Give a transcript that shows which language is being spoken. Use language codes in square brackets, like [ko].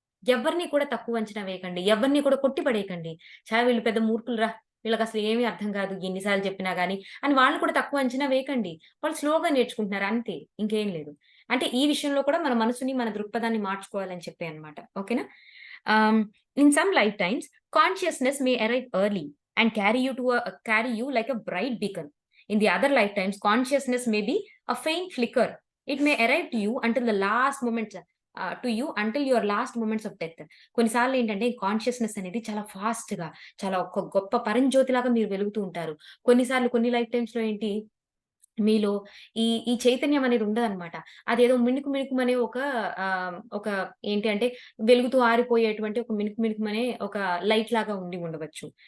[te] ఎవ్వరిని కూడా తక్కువ అంచనా వేయకండి. ఎవరిని కూడా కొట్టి పడేయకండి. వీళ్ళు పెద్ద మూర్ఖులురా! వీళ్ళకసలు ఏమీ అర్థం కాదు. ఎన్ని సార్లు చెప్పినా గాని అని వాళ్ళని కూడా తక్కువ అంచనా వేయకండి. వాళ్ళు స్లోగా నేర్చుకుంటున్నారు అంతే. ఇంకేం లేదు. అంటే ఈ విషయంలో కూడా మన మనసుని, మన దృక్పథాన్ని మార్చుకోవాలని చెప్పి అన్నమాట. ఓకేనా? [en] In some lifetimes consciousness may arrive early and carry you like a bright beacon. In the other lifetimes, consciousness may be a faint flicker. It may arrive to you until the last moments until your last moments of death. [te] కొన్నిసార్లు ఏంటంటే consciousness అనేది చాలా ఫాస్ట్‌గా చాలా ఒక గొప్ప పరంజ్యోతిలాగా మీరు వెలుగుతూ ఉంటారు. కొన్నిసార్లు కొన్ని లైఫ్ టైమ్స్‌లో ఏంటి మీలో ఈ చైతన్యం అనేది ఉండదనమాట. అదేదో మిణుకుమనే ఒక ఏంటి అంటే వెలుగుతూ ఆరిపోయేటువంటి ఒక మిణుకుమనే ఒక లైట్ లాగా ఉండవచ్చు.